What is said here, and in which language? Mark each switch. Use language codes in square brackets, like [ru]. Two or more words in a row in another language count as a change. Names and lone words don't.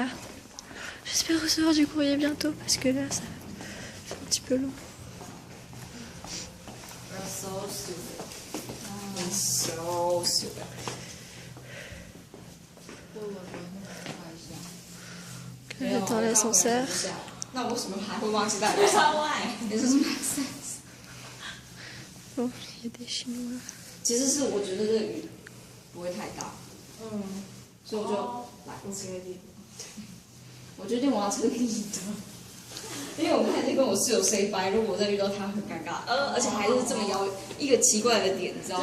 [fr] J'espère recevoir du courrier bientôt parce que là, ça c'est un petit peu long. Là, j'attends l'ascenseur. [zh] 那我为什么还会忘记带窗外？ [en] 也是 make sense。 [fr] Bon, il y a des Chinois. [zh] 其实是我觉得这个雨不会太大，所以我就来这个地方。我决定我要这个地的，因为我刚才就跟我室友 [en] say bye， [zh] 如果我再遇到他很尴尬，而且还是这么一个奇怪的点，你知道吗？